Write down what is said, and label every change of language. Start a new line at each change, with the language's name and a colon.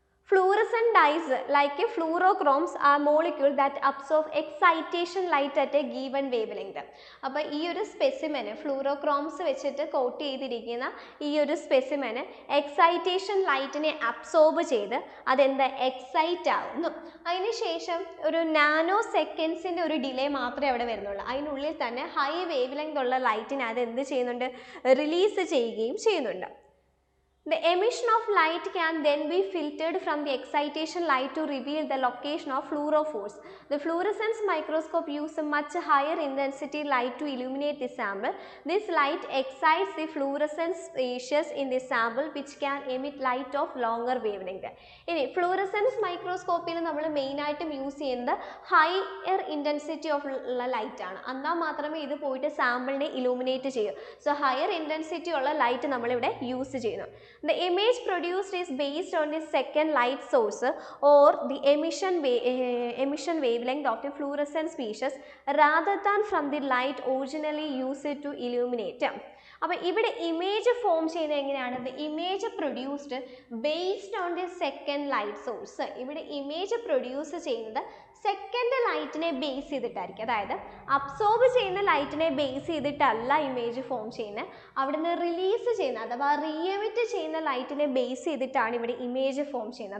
English: Fluorescent dyes like a fluorochromes are molecules that absorb excitation light at a given wavelength.
Malayalam: അപ്പോൾ ഈ ഒരു സ്പെസിമെന് ഫ്ലൂറോക്രോംസ് വെച്ചിട്ട് coat ചെയ്തിരിക്കുന്ന ഈ ഒരു സ്പെസിമെന് എക്സൈറ്റേഷൻ ലൈറ്റിനെ അബ്സോർബ് ചെയ്ത് എക്സൈറ്റ് ആവുന്നു. അതിനുശേഷം ഒരു നാനോ സെക്കൻഡ്സിൻ്റെ ഒരു ഡിലേ മാത്രമേ അവിടെ വരുന്നുള്ളൂ. അതിനുള്ളിൽ തന്നെ ഹൈ വേവ് ലെങ്ത് ഉള്ള ലൈറ്റിനെ അത് ചെയ്യുന്നുണ്ട്, റിലീസ് ചെയ്യുകയും ചെയ്യുന്നുണ്ട്.
English: The emission of light can then be filtered from the excitation light to reveal the location of fluorophores. The fluorescence microscope uses a much higher intensity light to illuminate the sample. This light excites the fluorescent species in the sample which can emit light of longer wavelength. In fluorescence microscope
Malayalam: നമ്മൾ മെയിനായിട്ടും use ചെയ്യുന്നത് higher intensity of light ആണ്. എന്നാൽ മാത്രമേ ഇത് പോയിട്ട് സാമ്പിളിനെ illuminate ചെയ്യൂ. So higher intensity ഉള്ള ലൈറ്റ് നമ്മളിവിടെ യൂസ് ചെയ്യുന്നു.
English: The image produced is based on the second light source or the emission wavelength of the fluorescent species rather than from the light originally used to illuminate.
Malayalam: അപ്പോൾ ഇവിടെ image form ചെയ്യുന്നത് എങ്ങനെയാണ്?
English: The image produced based on the second light source.
Malayalam: ഇവിടെ image produce ചെയ്യുന്നത് second ലൈറ്റിനെ base ചെയ്തിട്ടായിരിക്കും. അതായത് absorb ചെയ്യുന്ന ലൈറ്റിനെ base ചെയ്തിട്ടല്ല image form ചെയ്യുന്നത്, അവിടുന്ന് റിലീസ് ചെയ്യുന്ന അഥവാ റീഎമിറ്റ് ചെയ്യുന്ന ലൈറ്റിനെ ബേസ് ചെയ്തിട്ടാണ് ഇവിടെ ഇമേജ് ഫോം ചെയ്യുന്നത്.